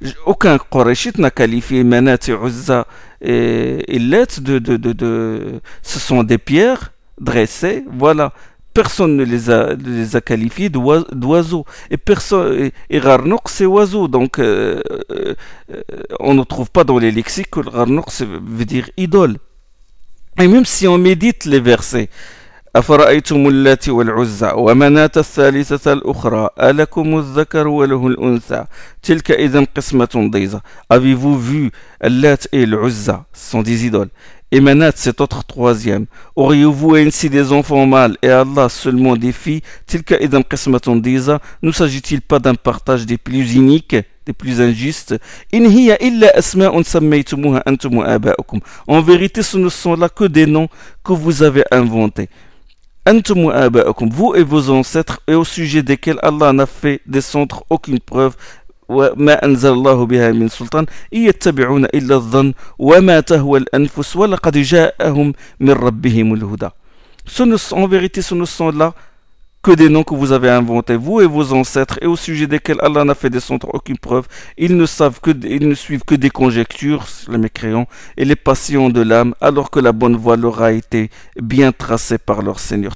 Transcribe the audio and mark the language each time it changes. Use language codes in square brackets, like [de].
[fr] Aucun Qurayshite n'a qualifié Manat et Uzza et Lat ce sont des pierres dressées, voilà. Personne ne les a qualifiés d'oiseaux. Et Gharnoq, c'est oiseau. Donc, on ne trouve pas dans les lexiques que le Gharnoq veut dire idole. Et même si on médite les versets, [ar] أفرأيتم اللات والعزى ومناة الثالثة الأخرى ألكم الذكر وله الأنثى تلك إذا قسمة ضيزى. [fr] Avez-vous vu Allat et l'Uzza, sont des idoles, et Manat, cet autre troisième? Auriez-vous ainsi des enfants mâles et Allah seulement des filles? [ar] Tilka idam qismatun diza. [fr] Ne s'agit-il pas d'un partage des plus iniques, des plus injustes? [ar] In hiya illa asma'un sammaytumuha antum wa aba'ukum. [fr] En vérité, ce ne sont là que des noms que vous avez inventés. [ar] Antum wa aba'ukum, [fr] vous et vos ancêtres, et au sujet desquels Allah n'a fait descendre aucune preuve. [ar] وما أنزل الله بها من سلطان إن يتبعون إلا الظن وما تهوى الأنفس ولقد جاءهم من ربهم الهدى. [fr] En vérité, ce ne sont là que des noms que vous avez inventés, vous et vos ancêtres, et au sujet desquels Allah n'a fait descendre aucune preuve. Ils ne suivent que des conjectures, les mécréants, et les passions de l'âme, alors que la bonne voie leur a été bien tracée par leur Seigneur.